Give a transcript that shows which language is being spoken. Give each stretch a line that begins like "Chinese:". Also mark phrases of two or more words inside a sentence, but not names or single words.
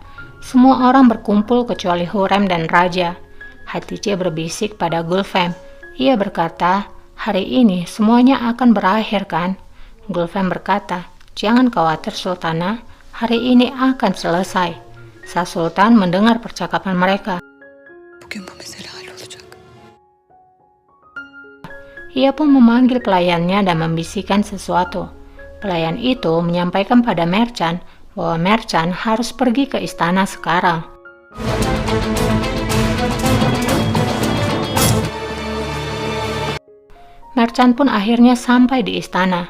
Indonesian: Semua orang berkumpul kecuali Hurrem dan Raja. Hatice berbisik pada Gulfem. Ia berkata, hari ini semuanya akan berakhir kan? Gulfem berkata, jangan khawatir Sultana, hari ini akan selesai. Shah Sultan mendengar percakapan mereka.
Turkish: Bugün bu mesele hallolacak.
Indonesian: Ia pun memanggil pelayannya dan membisikkan sesuatu. Pelayan itu menyampaikan pada Merchant bahwa Merchant harus pergi ke istana sekarang. Merchant pun akhirnya sampai di istana.